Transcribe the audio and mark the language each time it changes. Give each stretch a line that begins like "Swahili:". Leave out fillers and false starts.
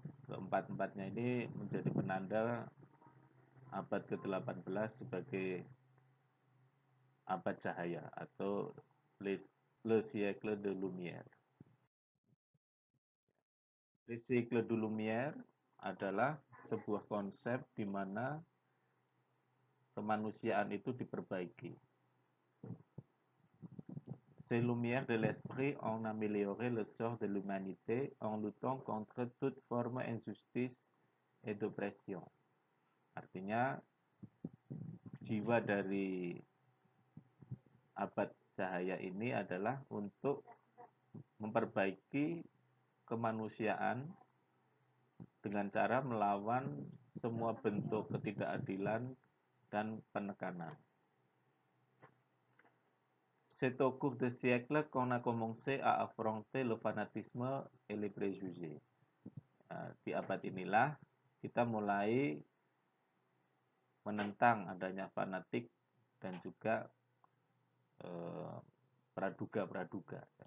Indonesian: Keempat-empatnya ini menjadi penanda abad ke-18 sebagai abad cahaya atau
French: Le siècle de lumière. Le siècle de lumière
Indonesian: adalah sebuah konsep di mana kemanusiaan itu diperbaiki.
French: Ces lumières de l'esprit ont amélioré le sort de l'humanité en luttant contre toute forme d'injustice et d'oppression.
Indonesian: Artinya, jiwa dari abad cahaya ini adalah untuk memperbaiki kemanusiaan dengan cara melawan semua bentuk ketidakadilan dan penekanan.
French: C'est au cours de siècles qu'on a commencé à affronter le fanatisme et les préjugés.
Indonesian: Di abad inilah kita mulai menentang adanya fanatik dan juga praduga-praduga.